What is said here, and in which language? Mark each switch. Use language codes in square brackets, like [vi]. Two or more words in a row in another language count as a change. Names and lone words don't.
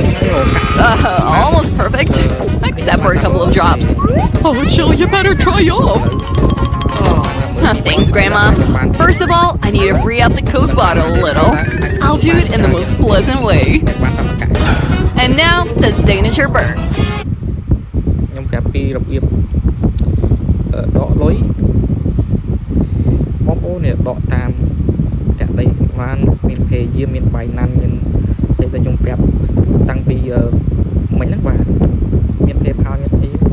[en] Almost perfect, except for a couple of drops. Oh, Jill, you better try off. Thanks, Grandma. First of all, I need to free up the Coke bottle a little. I'll do it in the most pleasant way. And now, the signature burp. [km] ខ្ញុំប្រាប់ពីរបៀបដកលុយបងប្អូននេះដកតាមតាក់ដីបានមាន Payeer មាន Binance មានតែខ្ញុំប្រាប់តាំងពីមិញហ្នឹងបាទមាន PayPal មានអី